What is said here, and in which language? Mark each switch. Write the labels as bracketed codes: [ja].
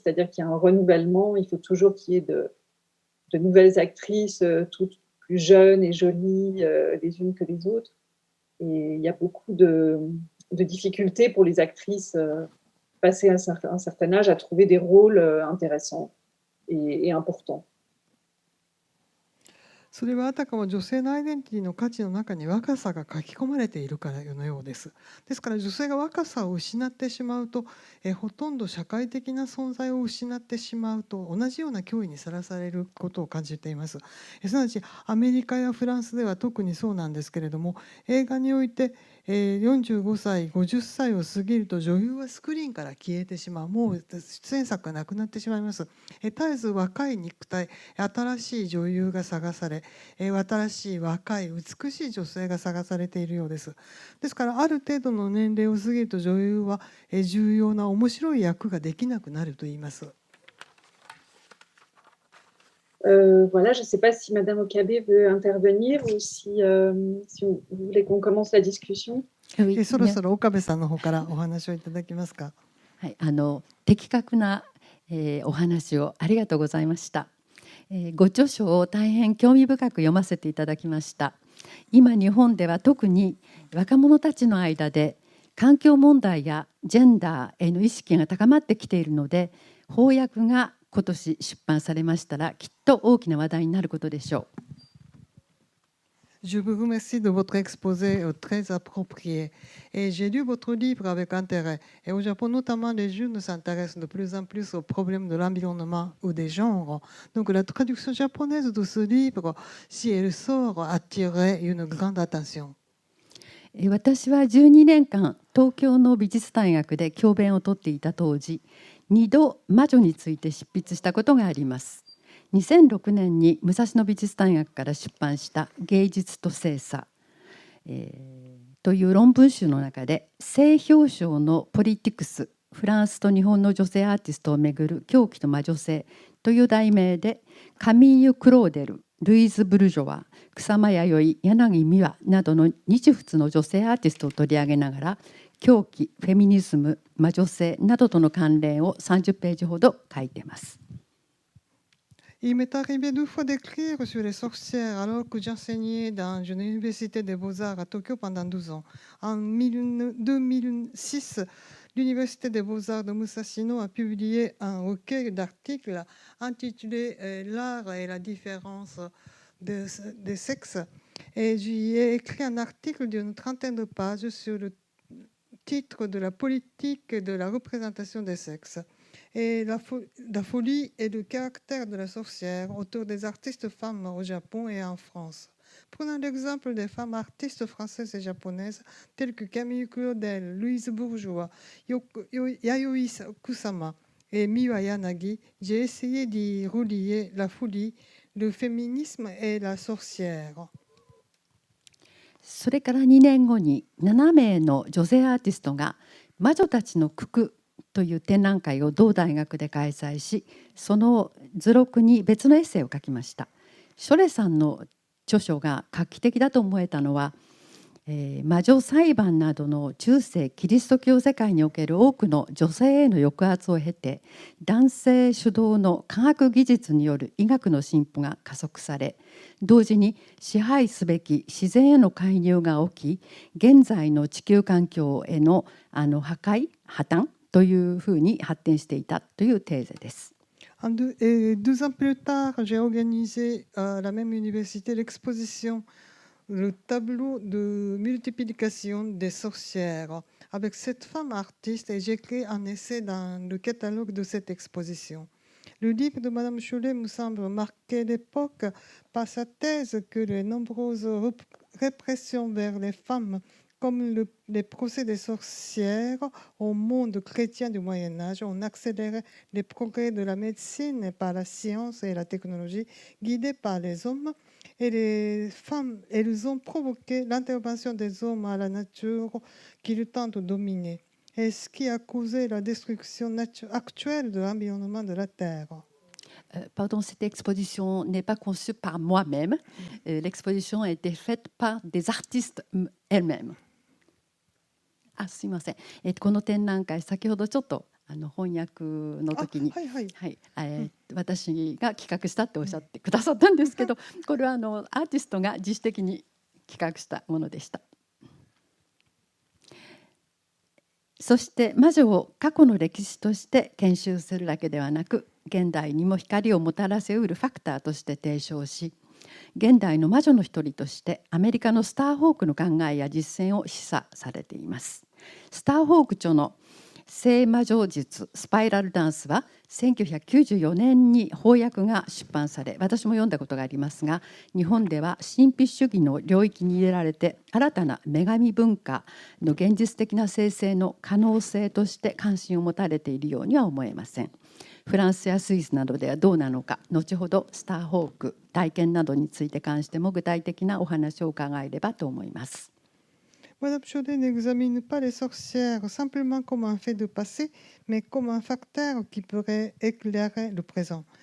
[fr] C'est-à-dire qu'il y a un renouvellement, il faut toujours qu'il y ait de nouvelles actrices, toutes plus jeunes et jolies les unes que les autres. Et il y a beaucoup de difficultés pour les actrices passé un certain âge à trouver des rôles intéressants et importants. [ja] それはあたかも女性のアイデンティティの価値の中に若さが書き込まれているからのようです。ですから女性が若さを失ってしまうと、ほとんど社会的な存在を失ってしまうと同じような脅威にさらされることを感じています。すなわちアメリカやフランスでは特にそうなんですけれども、映画において45歳50歳を過ぎると女優はスクリーンから消えてしまう。もう出演作がなくなってしまいます。絶えず若い肉体、新しい女優が探され、新しい若い美しい女性が探されているようです。ですからある程度の年齢を過ぎると女優は重要な面白い役ができなくなると言います。 [fr] Voilà, je ne sais pas si Madame Okabe veut intervenir ou si vous voulez qu'on commence la discussion. [ja] そろそろ岡部さんの方からお話をいただけますか。はい、的確な、お話をありがとうございました。ご著書を大変興味深く読ませていただきました。今日本では特に若者たちの間で環境問題やジェンダーへの意識が高まってきているので、翻訳が今年出版されましたらきっと大きな話題になることでしょう。 [fr] Je vous remercie de votre exposé très approprié. Et j'ai lu votre livre avec intérêt. Et au Japon, notamment, les jeunes s'intéressent de plus en plus aux problèmes de l'environnement ou des genres. Donc la traduction japonaise de ce livre, si elle sort, attirerait une grande attention. [ja] 私は12年間東京の美術大学で教鞭をとっていた当時、2度魔女について執筆したことがあります。 2006年に武蔵野美術大学から出版した芸術と性差、という論文集の中で性表彰のポリティクス、フランスと日本の女性アーティストをめぐる狂気と魔女性という題名でカミーユ・クローデル、ルイーズ・ブルジョワ、草間彌生、柳美和などの日仏の女性アーティストを取り上げながら狂気、フェミニズム、魔女性などとの関連を30ページほど書いています。 [fr] Il m'est arrivé 2 fois d'écrire sur les sorcières alors que j'enseignais dans une université des beaux-arts à Tokyo pendant 12 ans. En 2006, l'université des beaux-arts de Musashino a publié un recueil d'articles intitulé L'art et la différence des sexes. Et j'y ai écrit un article d'une 30aine de pages sur le titre de la politique de la représentation des sexes. Et la folie et le caractère de la sorcière autour des artistes femmes au Japon et en France. Prenons l'exemple des femmes artistes françaises et japonaises telles que Camille Claudel, Louise Bourgeois, Yayoi Kusama et Miwa Yanagi. J'ai essayé d'y relier la folie, le féminisme et la sorcière. [ja] それから2年後に7名の女性アーティストが魔女たちの九九という展覧会を同大学で開催し、その図録に別のエッセイを書きました。ショレさんの著書が画期的だと思えたのは、魔女裁判などの中世キリスト教世界における多くの女性への抑圧を経て、男性主導の科学技術による医学の進歩が加速され、同時に支配すべき自然への介入が起き、現在の地球環境への破綻というふうに発展していたというテーゼです。 [fr] 2ans plus tard, j'ai organisé à la même université l'exposition le tableau de multiplication des sorcières avec cette femme artiste et j'ai écrit un essai dans le catalogue de cette exposition. Le livre de Madame Chollet me semble marquer l'époque par sa thèse que les nombreuses répressions vers les femmes comme les procès des sorcières au monde chrétien du Moyen-Âge ont accéléré les progrès de la médecine par la science et la technologie guidées par les hommes. Et les femmes, elles ont provoqué l'intervention des hommes à la nature qu'ils tentent de dominer, et ce qui a causé la destruction actuelle de l'environnement de la Terre. Pardon, cette exposition n'est pas conçue par moi-même. L'exposition a été faite par des artistes elles-mêmes. [ja] すみません。この展覧会、先ほどちょっと翻訳の時に、私が企画したっておっしゃってくださったんですけど、これはアーティストが自主的に企画したものでした。そして魔女を過去の歴史として研修するだけではなく、現代にも光をもたらせうるファクターとして提唱し、現代の魔女の一人としてアメリカのスターホークの考えや実践を示唆されています。スターホーク著の聖魔女術スパイラルダンスは1994年に翻訳が出版され、私も読んだことがありますが、日本では神秘主義の領域に入れられて、新たな女神文化の現実的な生成の可能性として関心を持たれているようには思えません。フランスやスイスなどではどうなのか、後ほどスターホーク体験などについて関しても具体的なお話を伺えればと思います。 [fr] Madame Chaudet n'examine pas les sorcières simplement comme un fait de passé, mais comme un facteur qui pourrait éclairer le présent.